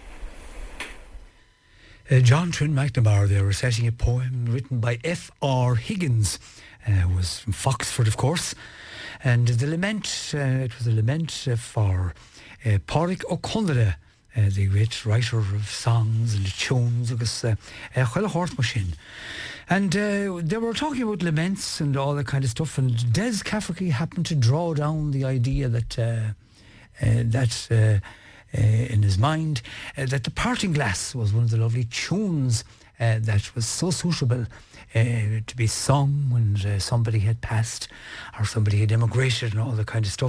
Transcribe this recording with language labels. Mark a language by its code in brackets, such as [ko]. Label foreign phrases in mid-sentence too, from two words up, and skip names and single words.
[en] John Twin McNamara there reciting a poem written by F.R. Higgins, who was from Foxford, of course, and the lament, it was a lament for Pádraig Ó Conradh, the great writer of songs and tunes, [ga] agus chuile hort mar sin. [en] And they were talking about laments and all that kind of stuff, and Des Cafferty happened to draw down the idea that in his mind, that the Parting Glass was one of the lovely tunes that was so suitable to be sung when somebody had passed or somebody had emigrated and all that kind of stuff.